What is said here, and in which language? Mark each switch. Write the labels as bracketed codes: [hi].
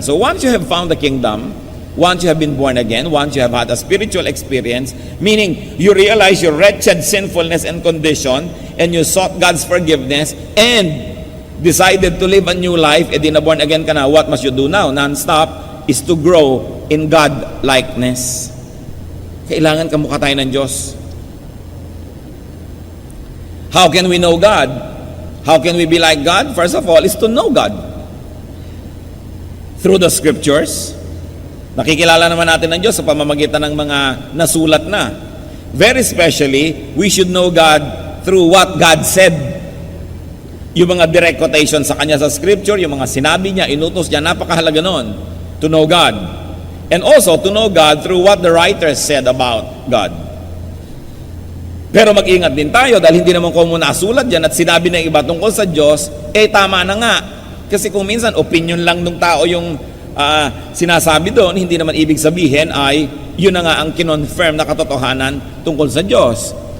[en] So once you have found the kingdom, once you have been born again, once you have had a spiritual experience, meaning you realize your wretched sinfulness and condition, and you sought God's forgiveness, and decided to live a new life, [tl] edi na born again ka na, [en] what must you do now? Non-stop is to grow in God-likeness. [tl] Kailangan kamukha tayo ng Diyos. [en] How can we know God? How can we be like God? First of all, is to know God. Through the scriptures. [tl] Nakikilala naman natin ng Diyos sa pamamagitan ng mga nasulat na. [en] Very especially, we should know God through what God said. [tl] Yung mga direct quotation sa Kanya sa Scripture, yung mga sinabi niya, inutos niya, napakahalaga nun, [en] to know God. And also, to know God through what the writers said about God. [tl] Pero mag-ingat din tayo, dahil hindi naman kung nasulat dyan at sinabi ng iba tungkol sa Diyos, tama na nga. Kasi kung minsan, opinion lang ng tao yung sinasabi doon, hindi naman ibig sabihin ay yun na nga ang kinonfirm na katotohanan tungkol sa Diyos.